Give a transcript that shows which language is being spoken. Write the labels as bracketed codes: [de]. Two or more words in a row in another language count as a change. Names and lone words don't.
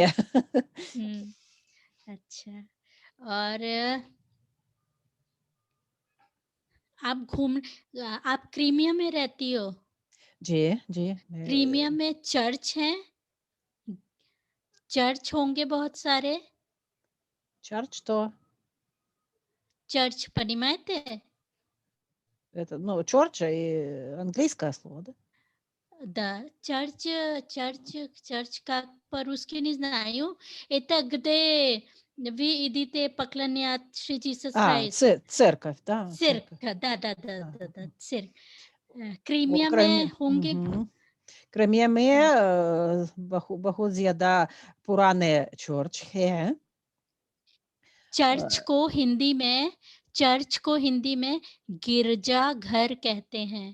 [hi] हाँ, हुँ, अच्छा। और आप क्रीमिया में रहती हो? जी, जी, क्रीमिया मैं में चर्च हैं? चर्च होंगे बहुत सारे? [ru] Чар что? चर्च понимаете? Это, ну, Чорч английское слово, да? Да, чर्च как по-русски не знаю. Это где вы идите поклоняться Иисус Христ. Церковь, да, Цирк, церковь. Да, да, мгм. цирк. [hi] वो क्रीमिया में [ru] Кремль, [hi] होंगे क्राइमिया में हाँ, बहुत ज़्यादा पुराने चर्च है। चर्च अ, को हिंदी में चर्च को हिंदी में गिरजाघर कहते हैं।